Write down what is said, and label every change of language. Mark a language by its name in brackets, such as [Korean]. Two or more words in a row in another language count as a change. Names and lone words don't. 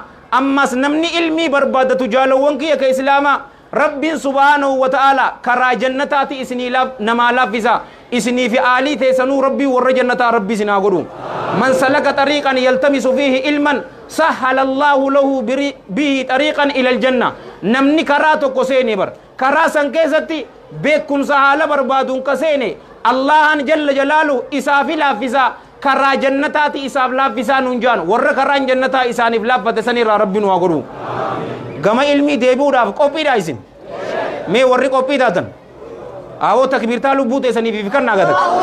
[Oromo] ammas namni ilmii barbaadatu jaalawwan kiyya ka islaamaa rabbiin [Arabic] سبحانه وتعالى [Oromo] karaa jannataati isinii namaa laaffisa isinii fi aalii teessanuu rabbii warra jannataa rabbii isinaa godhu [Arabic] من سلك طريقا يلتمس فيه علما سهل الله له به طريقا إلى الجنة [Oromo] namni karaa tokko seene bar karaa san keessatti beekumsa haala barbaaduun ka seene allahan [Arabic] جل جلاله [Oromo] isaafi laaffisa karaa jannataati isaaf laaffisaa nuun jaan warra karaan jannataa isaaniif laaffate sanirraa rabbi nu haa godhu gama ilmii deebi'uudhaaf qophiidha isin mee warri qophii taatan awoo takbiirtaa lubbuu teessaniif fikannaa gata